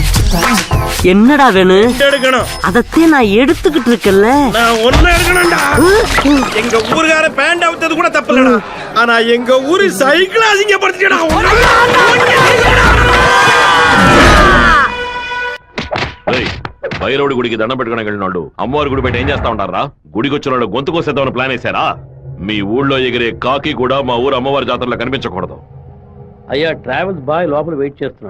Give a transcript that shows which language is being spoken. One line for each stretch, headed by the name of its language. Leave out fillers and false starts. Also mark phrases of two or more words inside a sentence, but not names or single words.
Tamil: என்னடா வேணும்? எடுக்கணும். அதத்தே நான் எடுத்துக்கிட்டு இருக்கேன்ல. நான் ஒண்ணு எடுக்கணும்டா. எங்க ஊருக்கார பேண்ட் அவுத்தது கூட தப்பு இல்லடா. ஆனா எங்க ஊரு சைக்கிள் அசிங்கப்படுத்திட்டா.
Telugu: బయలుడి గుడికి దండం పెట్టుకుని వెళ్ళినాడు అమ్మవారి గుడి బయట ఏం చేస్తా ఉంటారా? గుడికొచ్చిన వాళ్ళు గొంతు కోసేద్దామని ప్లాన్ వేశారా? మీ ఊళ్ళో ఎగిరే కాకి కూడా మా ఊరు అమ్మవారి జాతరలో కనిపించకూడదు. అయ్యా
English: travels boy
Telugu: లోపల వెయిట్ చేస్తున్నాడు.